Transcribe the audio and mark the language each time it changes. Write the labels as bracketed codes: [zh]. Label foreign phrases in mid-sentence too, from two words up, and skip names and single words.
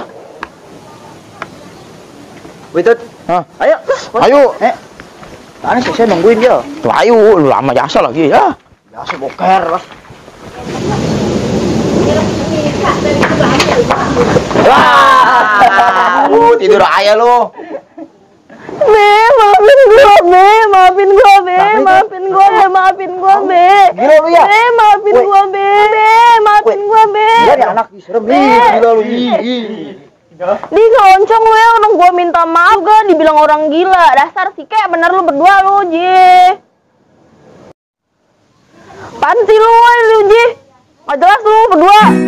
[id] Witut, Hah? ayo. Ayo. Mana sih saya nungguin dia. Tuh ayo, lu lama jasa lagi ya. Biasa boker lah. Wah, tidur aja lu. Be, maafin gua, Be, maafin gua, Be, maafin gua, Be, maafin gua, Be. Gila lu ya? Be, maafin gua, Be, maafin gua, Be. Dia nih anak serem nih, gila lu. Di keloncong lu ya, orang gua minta maaf juga dibilang orang gila. Dasar sih kayak bener lu berdua lu, Ji. Panti lu, Ji. Nggak jelas lu berdua.